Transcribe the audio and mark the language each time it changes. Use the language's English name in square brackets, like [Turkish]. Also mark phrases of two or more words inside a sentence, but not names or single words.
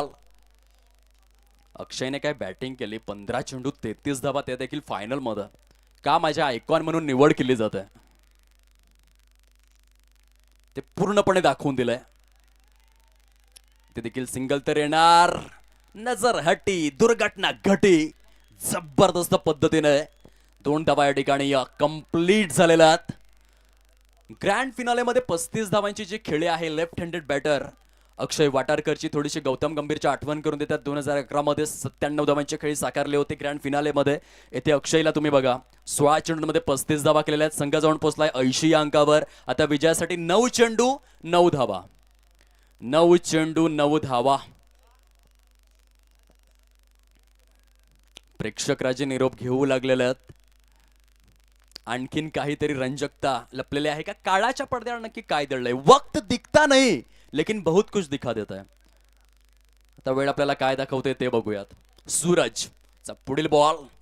[Marathi] अक्षयने काय बॅटिंग केली, 15 चेंडू 33 धावा, ते देखील फायनल मध्ये. का माझ्या आयकॉन म्हणून निवड केली जाते ते पूर्णपणे दाखवून दिलंय. ते देखील सिंगल तर येणार. [Hindi] नजर हटी, दुर्घटना घटी. [Marathi] जबरदस्त पद्धतीने 2 धावा या ठिकाणी कंप्लीट झालेल्या आहेत. [English] grand finale [Marathi] मध्ये 35 धावांची जी खेळी आहे [English] left handed batter [Marathi] अक्षय वाटारकरची थोडीशी गौतम गंभीरची आठवण करून देतात. 2011 मध्ये 97 धावांची खेळी साकारले होते [English] grand finale [Marathi] मध्ये. येथे अक्षयला तुम्ही बघा 16 चेंडूंमध्ये 35 धावा केलेल्या आहेत. संघ जाऊन पोहोचलाय 80 या अंकावर. आता विजयासाठी 9 चेंडू 9 धावा, 9 चेंडू 9 धावा. प्रेक्षक राजे निरोप घेऊ लागलेले आहेत. आणखीन काहीतरी रंजकता लपलेली आहे का? काळाच्या पडद्यावर नक्की काय दडलंय? [Hindi] वक्त दिखता नाही लेकिन बहुत कुछ दिखा देता है. [Marathi] आता वेळ आपल्याला काय दाखवते ते बघूयात. सूरजचा पुढील बॉल.